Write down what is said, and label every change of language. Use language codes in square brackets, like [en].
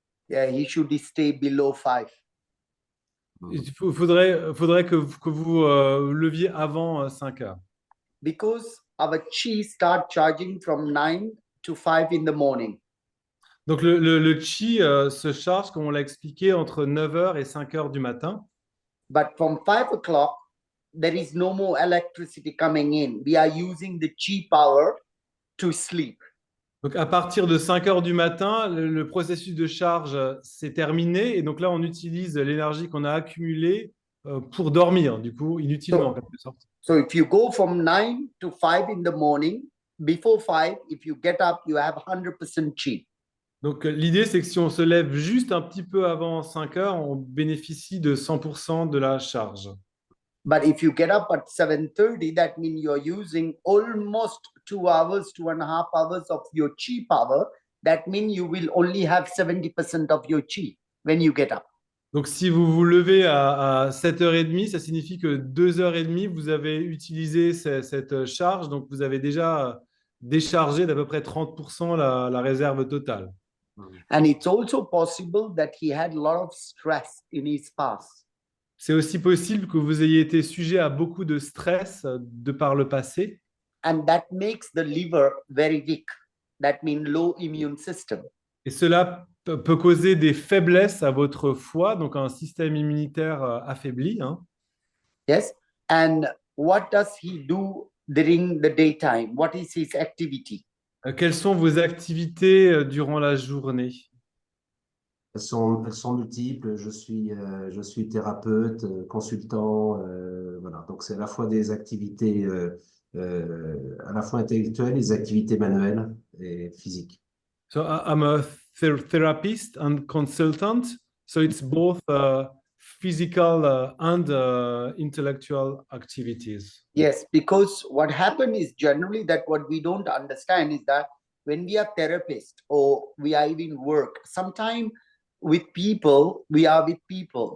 [en] Yeah, he should stay below 5. [fr] Il faudrait que vous leviez avant 5 heures. [en] Because our chi start charging from 9 to 5 in the morning. [fr] Donc le chi se charge, comme on l'a expliqué, entre 9 heures et 5 heures du matin. [en] But from 5 o'clock, there is no more electricity coming in. We are using the chi power to sleep. [fr] Donc, à partir de 5 heures du matin, le processus de charge s'est terminé. Et donc là, on utilise l'énergie qu'on a accumulée pour dormir, du coup, inutilement, en quelque sorte. [en] So if you go from 9 to 5 in the morning, before 5, if you get up, you have 100% chi. [fr] Donc, l'idée, c'est que si on se lève juste un petit peu avant 5 heures, on bénéficie de 100% de la charge. [en] But if you get up at 7:30, that means you're using almost 2 hours, 2.5 hours of your chi power. That means you will only have 70% of your chi when you get up. [fr] Donc, si vous vous levez à 7h30, ça signifie que 2h30, vous avez utilisé cette charge. Donc, vous avez déjà déchargé d'à peu près 30% la réserve totale. [en] And it's also possible that he had a lot of stress in his past. [fr] C'est aussi possible que vous ayez été sujet à beaucoup de stress de par le passé. [en] And that makes the liver very weak. That means low immune system. [fr] Et cela peut causer des faiblesses à votre foie, donc un système immunitaire affaibli. Hein. [en] Yes. And what does he do during the daytime? What is his activity? [fr] Quelles sont vos activités durant la journée? Elles sont multiples. Je suis thérapeute, consultant. Voilà. Donc, c'est à la fois des activités à la fois intellectuelles, des activités manuelles et physiques. [en] So I'm a therapist and consultant. So it's both physical and intellectual activities. Yes, because what happens is generally that what we don't understand is that when we are therapists or we are even work, sometimes with people, we are with people.